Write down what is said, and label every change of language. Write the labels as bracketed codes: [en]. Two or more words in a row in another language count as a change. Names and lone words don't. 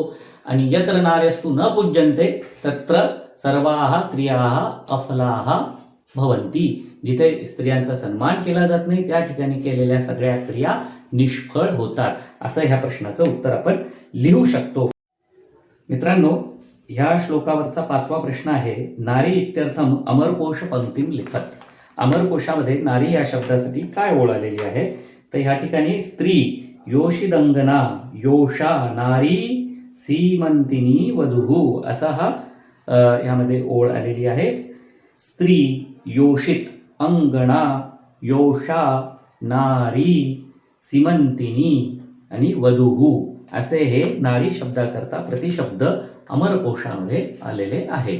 [sa] आणि यत्र नार्यस्तु न पूज्यन्ते तत्र सर्वाः स्त्रियाः अफलाः भवन्ति. [mr] जिथे स्त्रियांचा सन्मान केला जात नाही त्या ठिकाणी केलेल्या सगळ्या क्रिया निष्फळ होतात. असं ह्या प्रश्नाचं उत्तर आपण लिहू शकतो. मित्रांनो, ह्या श्लोकावरचा 5वा प्रश्न आहे [sa] नारी इत्यर्थम अमरकोश पंक्तीम लिखत. [mr] अमरकोशामध्ये नारी या शब्दासाठी काय ओळ आलेली आहे तर ह्या ठिकाणी [sa] स्त्री योषिदंगना योषा नारी सीमंतिनी वधू [mr] असा हा ह्यामध्ये ओळ आलेली आहे. [sa] स्त्री योषित अंगणा योषा नारी सीमंतिनी [mr] आणि वधू असे हे नारी शब्दाकरता प्रतिशब्द अमरकोशामध्ये आलेले आहेत.